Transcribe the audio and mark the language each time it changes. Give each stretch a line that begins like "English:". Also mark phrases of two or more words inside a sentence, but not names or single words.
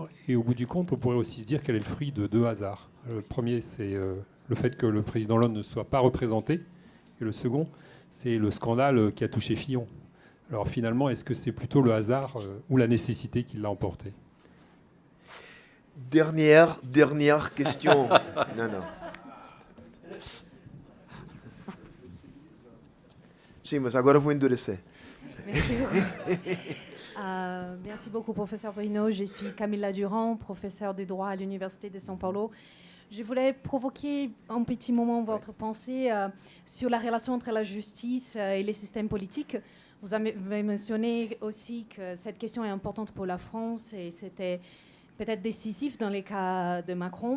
French: Et au bout du compte, on pourrait aussi se dire qu'elle est le fruit de deux hasards. Le premier, c'est le fait que le président Hollande ne soit pas représenté. Et le second, c'est le scandale qui a touché Fillon. Alors finalement, est-ce que c'est plutôt le hasard ou la nécessité qui l'a emporté? Dernière question. Non.
Portuguese: Sim, mas agora eu vou endurecer.
French: Merci beaucoup, professeur Bruno. Je suis Camilla Durand, professeure de droit à l'Université de São Paulo. Je voulais provoquer un petit moment votre pensée sur la relation entre la justice et les systèmes politiques. Vous avez mentionné aussi que cette question est importante pour la France et c'était peut-être décisif dans le cas de Macron.